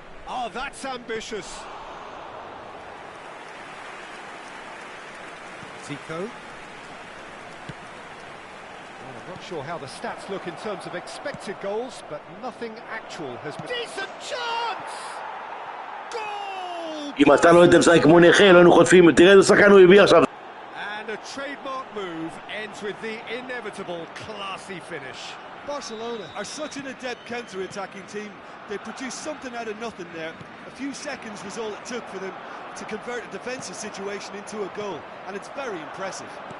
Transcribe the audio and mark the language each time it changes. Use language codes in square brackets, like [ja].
[en] Oh, that's ambitious. Zico. Well, I'm not sure how the stats look in terms of expected goals, but nothing actual has been... Decent chance! Goal! [he] אם אתה לא היית משחק כמו נכה, לא היינו חוטפים, תראה איזה שחקן הוא הביא עכשיו. [en] And a trademark move ends with the inevitable classy finish. Barcelona are such an adept counter-attacking team. They produced something out of nothing there. A few seconds was all it took for them to convert a defensive situation into a goal, and it's very impressive.